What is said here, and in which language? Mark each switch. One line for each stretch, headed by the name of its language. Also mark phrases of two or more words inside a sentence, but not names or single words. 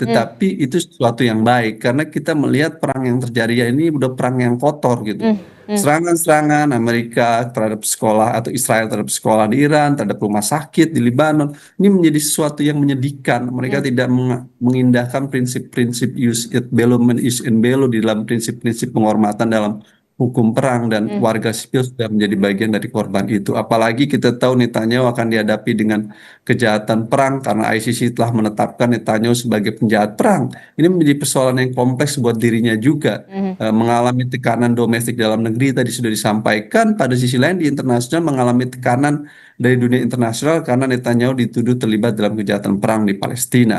Indonesian: Tetapi itu sesuatu yang baik karena kita melihat perang yang terjadi ini udah perang yang kotor gitu. Serangan-serangan Amerika terhadap sekolah atau Israel terhadap sekolah di Iran, terhadap rumah sakit di Lebanon, ini menjadi sesuatu yang menyedihkan. Mereka tidak mengindahkan prinsip-prinsip
Latin: jus et bellum and jus in bello
Indonesian: di dalam prinsip-prinsip penghormatan dalam hukum perang dan warga sipil sudah menjadi bagian dari korban itu. Apalagi kita tahu Netanyahu akan dihadapi dengan kejahatan perang karena ICC telah menetapkan Netanyahu sebagai penjahat perang. Ini menjadi persoalan yang kompleks buat dirinya juga. Mengalami tekanan domestik dalam negeri tadi sudah disampaikan, pada sisi lain di internasional mengalami tekanan dari dunia internasional karena Netanyahu dituduh terlibat dalam kejahatan perang di Palestina.